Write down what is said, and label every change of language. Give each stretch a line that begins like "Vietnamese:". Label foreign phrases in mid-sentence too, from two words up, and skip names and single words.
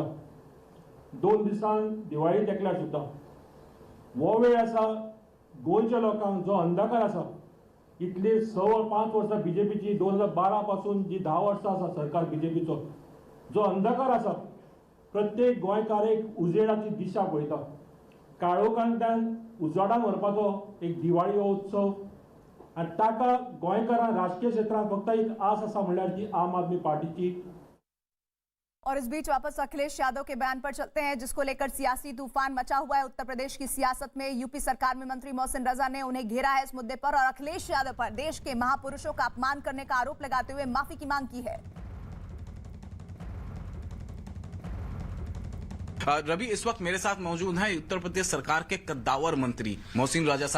Konkani: 2 दिसान दिवाळी तेंकल्यार सुद्दां हो वेळ आसा गोंयच्या लोकांक जो अंधकार आसा इतली 5 वर्सां बीजेपीची 2012 पासून जी 10 वर्सां आसा सरकार बीजेपीचो जो अंधकार आसा प्रत्येक गोंयकार एक उजेडाची दिशा पळयता. काळोखांतल्यान उजवाडान व्हरपाचो एक दिवाळी हो उत्सव आनी ताका गोंयकारां राजकीय क्षेत्रांत फक्त एक आस आसा म्हणल्यार ती आम आदमी पार्टीची.
Hindi: और इस बीच वापस अखिलेश यादव के बयान पर चलते हैं जिसको लेकर सियासी तूफान मचा हुआ है उत्तर प्रदेश की सियासत में. यूपी सरकार में मंत्री मोहसिन रजा ने उन्हें घेरा है इस मुद्दे पर और अखिलेश यादव पर देश के महापुरुषों का अपमान करने का आरोप लगाते हुए माफी की मांग की है. रवि, इस वक्त मेरे साथ मौजूद हैं उत्तर प्रदेश सरकार के कद्दावर मंत्री मोहसिन रजा साहब.